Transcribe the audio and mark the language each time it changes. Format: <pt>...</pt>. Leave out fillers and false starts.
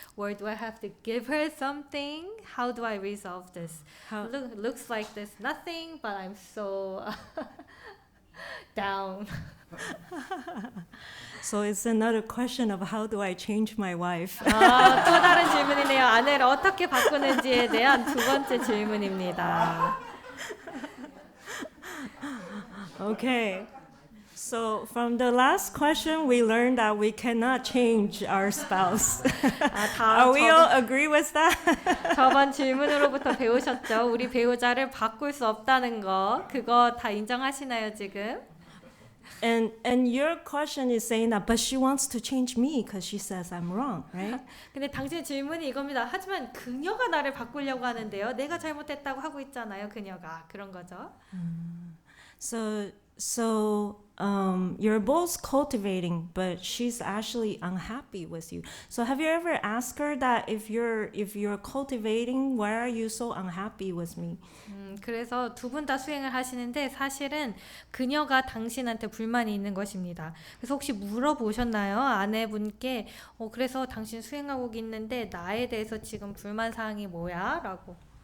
<en>Or do I have to give her something? How do I resolve this? Looks like there's nothing, but I'm so down. So it's another question of how do I change my wife?</en> <ko>또 다른 질문이네요. 아내를 어떻게 바꾸는지에 대한 두 번째 질문입니다.</ko> <en>Okay. So from the last question, we learned that we cannot change our spouse. Are we all agree with that?</en> <ko>저번 질문으로부터 배우셨죠? 우리 배우자를 바꿀 수 없다는 거. 그거 다 인정하시나요, 지금?</ko> <en>And your question is saying that, but she wants to change me because she says I'm wrong, right?</en> <ko>근데 당신의 질문이 이겁니다. 하지만 그녀가 나를 바꾸려고 하는데요. 내가 잘못했다고 하고 있잖아요, 그녀가. 그런 거죠.</ko> <en>So you're both cultivating, but she's actually unhappy with you. So have you ever asked her that if you're cultivating, why are you so unhappy with me?</en> <ko>그래서 두 분 다 수행을 하시는데 사실은 그녀가 당신한테 불만이 있는 것입니다. 그래서 혹시 물어보셨나요? 아내분께 그래서 당신 수행하고 있는데 나에 대해서 지금 불만 사항이 뭐야? 라고.</ko>